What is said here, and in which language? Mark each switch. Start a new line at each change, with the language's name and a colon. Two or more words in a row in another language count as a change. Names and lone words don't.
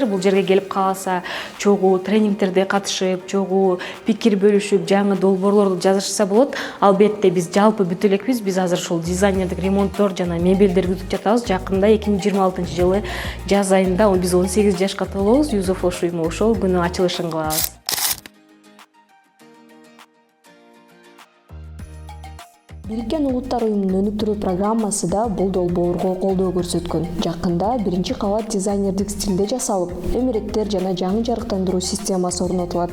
Kyrgyz: Бул жерге келип калса, чогуу тренингтерде катышып, чогуу пикир бөлүшүп, жаңы долбоорлорду жазышса болот. Албетте биз жалпы бүтө элекпиз. Биз азыр ушул дизайнердик ремонттор жана мебелдерди күтүп жатабыз. Жакында 2026-жылы жаз айында биз 18 жашка толобуз. Youth of Osh уюму ошол күнү ачылышын кылабыз. Бириккен Улуттар уюмунун өнүктүрүү программасы да бул долбоорго колдоо көрсөткөн. Жакында биринчи кабат дизайнердик стилде жасалып, эмеректер жана жаңы жарыктандыруу системасы орнотулат.